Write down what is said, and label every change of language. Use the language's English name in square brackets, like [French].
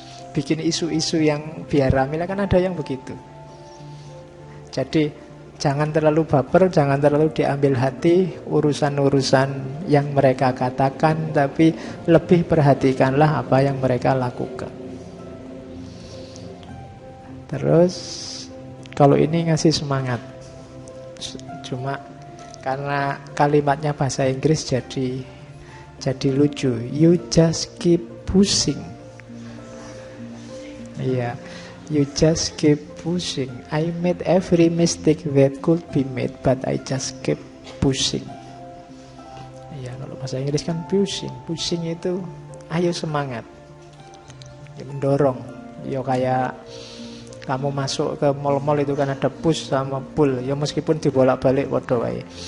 [Indonesian] Bikin isu-isu yang biar rame lah, kan ada yang begitu. Jadi jangan terlalu baper, jangan terlalu diambil hati urusan-urusan yang mereka katakan, tapi lebih perhatikanlah apa yang mereka lakukan. Terus kalau ini ngasih semangat, cuma karena kalimatnya bahasa Inggris jadi lucu. [English] You just keep pushing. Iya, you just keep pushing. I made every mistake that could be made, but I just keep pushing. [Indonesian] Iya, kalau bahasa Inggris kan pushing. Pushing itu ayo semangat, ya, mendorong. Ya kayak kamu masuk ke mall-mall itu kan ada push sama pull. Ya meskipun dibolak-balik [Javanese] podo wae.